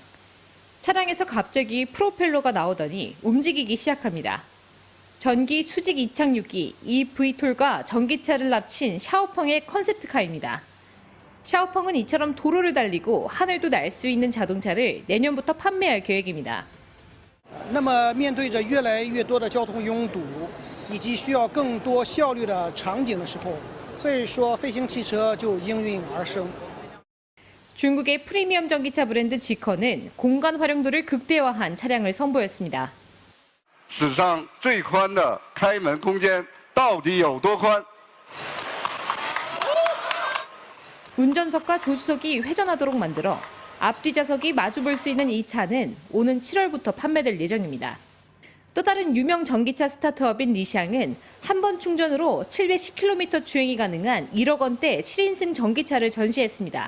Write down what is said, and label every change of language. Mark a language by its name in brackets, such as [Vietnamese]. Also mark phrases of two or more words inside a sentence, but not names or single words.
[Korean] 차량에서 갑자기 프로펠러가 나오더니 움직이기 시작합니다. 전기 수직 이착륙기 EV톨과 전기차를 합친 샤오펑의 컨셉트카입니다. 샤오펑은 이처럼 도로를 달리고 하늘도 날 수 있는 자동차를 내년부터 판매할 계획입니다. [Chinese] 那么面对着越来越多的交通拥堵，以及需要更多效率的场景的时候，所以说飞行汽车就应运而生。 [Korean] 중국의 프리미엄 전기차 브랜드 지커는 공간 활용도를 극대화한 차량을 선보였습니다. [Chinese] 史上最宽的开门空间到底有多宽？ [Korean] 운전석과 조수석이 회전하도록 만들어 앞뒤 좌석이 마주 볼 수 있는 이 차는 오는 7월부터 판매될 예정입니다. 또 다른 유명 전기차 스타트업인 리샹은 한 번 충전으로 710km 주행이 가능한 1억 원대 7인승 전기차를 전시했습니다.